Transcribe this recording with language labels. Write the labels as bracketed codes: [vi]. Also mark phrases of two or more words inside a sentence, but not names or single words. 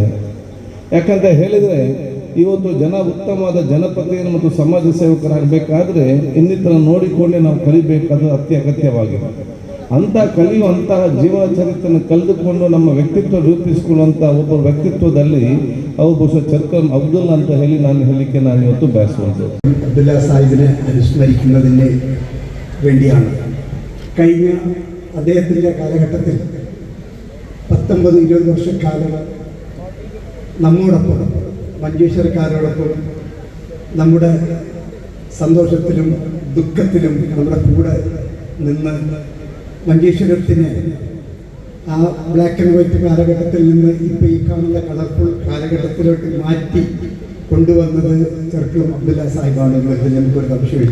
[kn] ಯಾಕಂತ ಹೇಳಿದರೆ ಇವತ್ತು ಉತ್ತಮವಾದ ಜನಪ್ರತಿನಿಧಿ ಮತ್ತು ಸಮಾಜ ಸೇವಕರಾಗಬೇಕಾದ್ರೆ ಇನ್ನಿತರ ನೋಡಿಕೊಂಡೇ ನಾವು ಕಲಿಬೇಕಾದ್ರೆ ಅತ್ಯಗತ್ಯವಾಗಿದೆ. ಅಂಥ ಕಲಿಯುವಂತಹ ಜೀವನ ಚರಿತ್ರೆಯನ್ನು ಕಳೆದುಕೊಂಡು ನಮ್ಮ ವ್ಯಕ್ತಿತ್ವ ರೂಪಿಸಿಕೊಳ್ಳುವಂಥ ಒಬ್ಬ ವ್ಯಕ್ತಿತ್ವದಲ್ಲಿ ಅವರು ಬಹುಶಃ ചെർക്കളം അബ്ദുള്ള ಅಂತ ಹೇಳಿ ನಾನು ಹೇಳಲಿಕ್ಕೆ ನಾನು ಇವತ್ತು ಬಯಸುವುದು. [ml] അബ്ദുല്ല സാഹിബിനെ അനുസ്മരിക്കുന്നതിന് വേണ്ടിയാണ്. കഴിഞ്ഞ അദ്ദേഹത്തിൻ്റെ കാലഘട്ടത്തിൽ 19-20 വർഷക്കാലം നമ്മോടൊപ്പം മഞ്ചേശ്വരക്കാരോടൊപ്പം നമ്മുടെ സന്തോഷത്തിലും ദുഃഖത്തിലും നമ്മുടെ കൂടെ നിന്ന് മഞ്ചേശ്വരത്തിനെ ആ [en] black and white [ml] കാലഘട്ടത്തിൽ നിന്ന് ഇപ്പോൾ ഈ കാണുന്ന കളർഫുൾ കാലഘട്ടത്തിലോട്ട് മാറ്റി കൊണ്ടുവന്നത് ചെർക്കളം അബ്ദുല്ല സാഹിബാണ് എന്നതിൽ നമുക്കൊരു സംശയമില്ല.